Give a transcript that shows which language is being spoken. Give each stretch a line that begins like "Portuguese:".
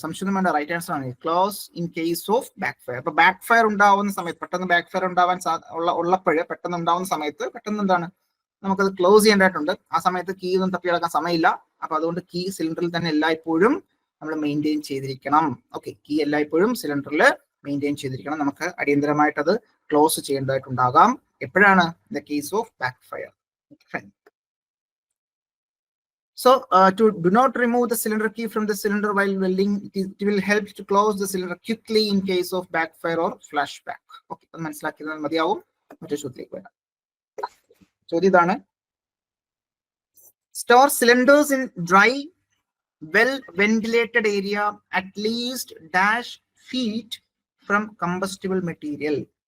Malayalam: സംശയം വേണ്ട, right answer ആണ്
English: Close in case of backfire.
Malayalam: അപ്പൊ ബാക്ക് ഫയർ ഉണ്ടാവുന്ന സമയത്ത്, പെട്ടെന്ന് ബാക്ക് ഫയർ ഉണ്ടാവാൻ ഉള്ളപ്പോഴേ പെട്ടെന്ന് ഉണ്ടാവുന്ന സമയത്ത് പെട്ടെന്ന് എന്താണ് നമുക്കത് ക്ലോസ് ചെയ്യേണ്ടതായിട്ടുണ്ട്. ആ സമയത്ത് കീ ഒന്നും തപ്പിയെടുക്കാൻ സമയമില്ല. അപ്പൊ അതുകൊണ്ട് കീ സിലിണ്ടറിൽ തന്നെ എല്ലായ്പ്പോഴും നമ്മൾ മെയിൻറ്റെയിൻ ചെയ്തിരിക്കണം. ഓക്കെ, കീ എല്ലായ്പ്പോഴും സിലിണ്ടറിൽ മെയിൻറ്റെയിൻ ചെയ്തിരിക്കണം. നമുക്ക് അടിയന്തരമായിട്ട് അത് ക്ലോസ് ചെയ്യേണ്ടതായിട്ടുണ്ടാകാം. എപ്പോഴാണ്?
English: In the case of backfire. So to do not remove the cylinder key from the cylinder while welding, it will help to close the cylinder quickly in case of backfire or flashback.
Malayalam: Okay, അത് മനസ്സിലാക്കിയാൽ മതിയാവും. മറ്റേ ചോദ്യത്തിലേക്ക് വരാം. ചോദ്യം ഇതാണ്,
English: store cylinders in dry well ventilated area at least -feet from combustible material.